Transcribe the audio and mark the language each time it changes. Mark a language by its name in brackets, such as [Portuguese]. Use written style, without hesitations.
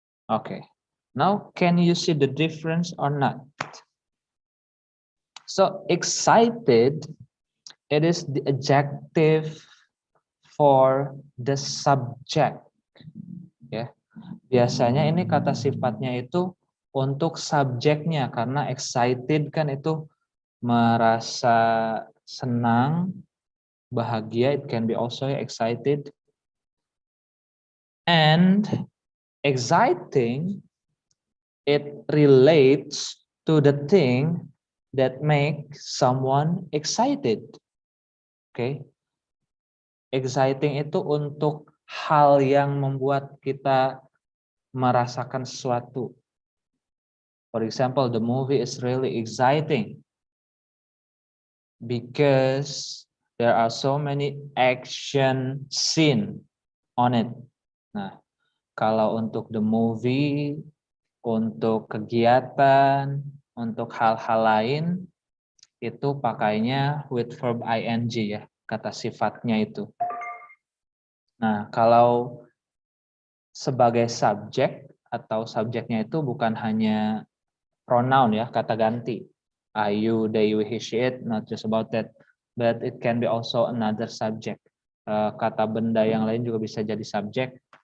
[English] Okay, now can you see the difference or not? So excited, it is the adjective for the subject. [Indonesian] Ya, biasanya ini kata sifatnya itu untuk subjeknya, karena excited kan itu merasa senang, bahagia. [English] It can be also excited. And exciting, it relates to the thing that makes someone excited. [Indonesian] Okay, exciting itu untuk hal yang membuat kita merasakan sesuatu. [English] For example, the movie is really exciting because there are so many action scene on it. [Indonesian] Nah, kalau untuk [English] the movie, [Indonesian] untuk kegiatan, untuk hal-hal lain, itu pakainya [English] with verb ing [Indonesian] ya, kata sifatnya itu. Nah, kalau sebagai subjek atau subjeknya itu bukan hanya pronoun ya, kata ganti. [English] I, you, they, we, he, she, it, not just about that, but it can be also another subject. [Indonesian] Kata benda yang lain juga bisa jadi subjek.